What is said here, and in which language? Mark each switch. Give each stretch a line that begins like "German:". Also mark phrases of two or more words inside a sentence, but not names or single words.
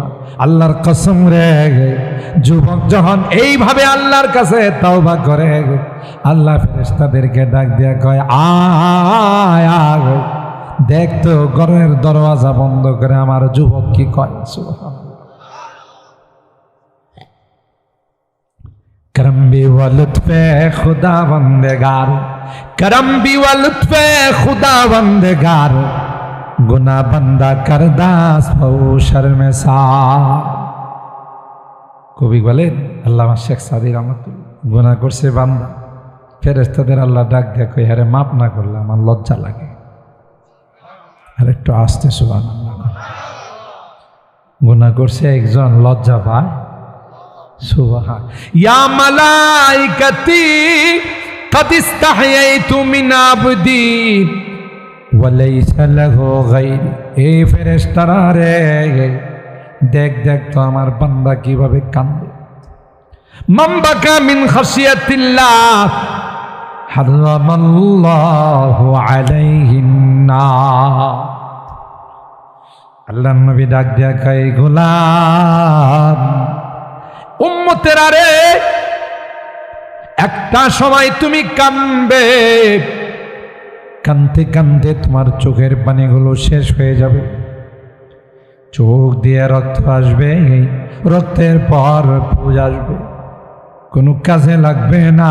Bangla: আল্লাহর কসম রে, যুবক যখন এইভাবে আল্লাহর কাছে তওবা করে, আল্লাহ ফেরেশতাদেরকে ডাক দিয়া কয়, আয় আয়, দেখ তো ঘরের দরওয়াজা বন্ধ করে আমার যুবক কি কয়। সুবহানাল্লাহ।
Persian: کرم بین و لطف خداوندگار، کرم بین و لطف خداوندگار، گنه بنده کردست و او شرمسار.
Bangla: কবি বলেন আল্লামা শেখ সাদি রহমাতুল্লাহ, গুনাহ করছে বান্দা, ফেরেশতাদের আল্লাহ ডাক দিয়ে কই, আরে মাপ না করলে আমার লজ্জা লাগে। আর একটু আস্তে সুবহানাল্লাহ। গুনাহ করছে একজন, লজ্জা পায়।
Arabic: سبحان يا ملائكتي قد استحييت من عبدي وليس له غيري.
Bangla: এই ফেরেশতারা রে, দেখ দেখ তো আমার বান্দা কিভাবে কান্দে।
Arabic: من بكى من خشية الله حرم الله عليه النار.
Bangla: আল্লাহর নবী ডাক দিয়া কয়, গোলাম উম্মতেরা রে, একটা সময় তুমি কাঁদবে, কাঁদতে কাঁদতে তোমার চোখের পানিগুলো শেষ হয়ে যাবে, চোখ দিয়ে রক্ত আসবে, রক্তের পর পুজ আসবে, কোনো কাজে লাগবে না।